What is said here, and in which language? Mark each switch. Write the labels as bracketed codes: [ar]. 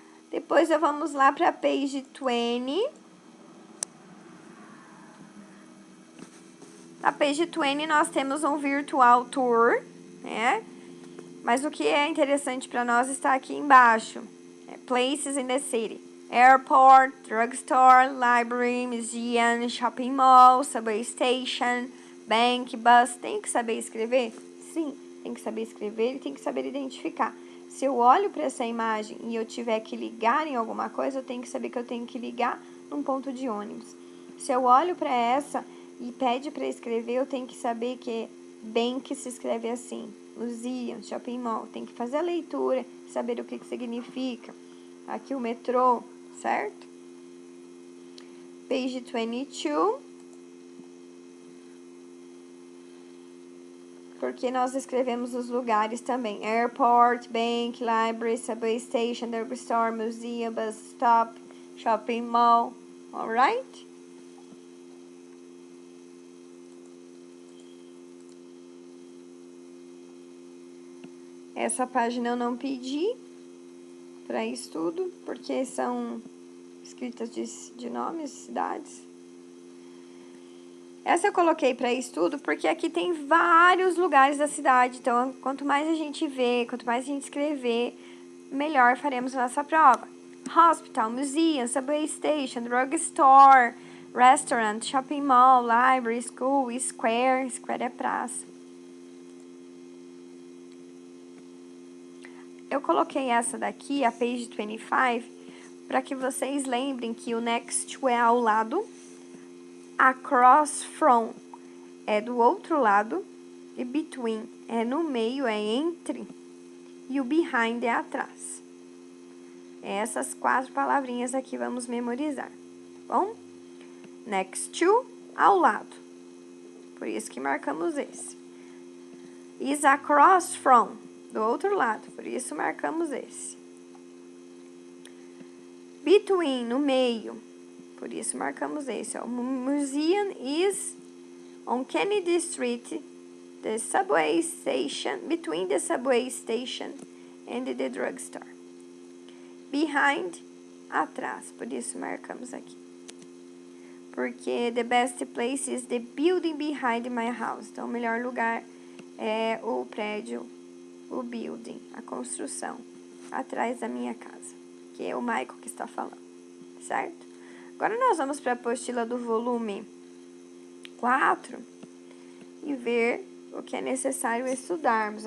[pt] Depois vamos lá para a page 20. Na page 20 nós temos um virtual tour, né? Mas o que é interessante para nós está aqui embaixo. [en] Places in the city. Airport, drugstore, library, museum, shopping mall, subway station, bank, bus. [pt] Tem que saber escrever? Sim, tem que saber escrever e tem que saber identificar. Se eu olho para essa imagem e eu tiver que ligar em alguma coisa, eu tenho que saber que eu tenho que ligar num ponto de ônibus. Se eu olho para essa e pede para escrever, eu tenho que saber que bank se escreve assim. Museum, shopping mall. Tem que fazer a leitura, saber o que significa. Aqui o metrô, certo? Page 22. Porque nós escrevemos os lugares também. [en] Airport, bank, library, subway station, drugstore, museum, bus stop, shopping mall. Alright? [pt] Essa página eu não pedi para estudo, porque são escritas de nomes, cidades. Essa eu coloquei para estudo porque aqui tem vários lugares da cidade. Então, quanto mais a gente vê, quanto mais a gente escrever, melhor faremos a nossa prova. [en] Hospital, museum, subway station, drugstore, restaurant, shopping mall, library, school, square. [pt] Square é praça. Eu coloquei essa daqui, a page 25, para que vocês lembrem que o next to é ao lado, across from é do outro lado, e between é no meio, é entre, e o behind é atrás. Essas 4 palavrinhas aqui vamos memorizar, tá bom? Next to, ao lado. Por isso que marcamos esse. Is across from, do outro lado, por isso marcamos esse. Between, no meio, por isso marcamos esse. Ó. [en] Museum is on Kennedy Street, the subway station, between the subway station and the drugstore. [pt] Behind, atrás, por isso marcamos aqui. [en] Porque the best place is the building behind my house. [pt] Então, o melhor lugar é o prédio, o building, a construção, atrás da minha casa, que é o Michael que está falando, certo? Agora nós vamos para a apostila do volume 4 e ver o que é necessário estudarmos.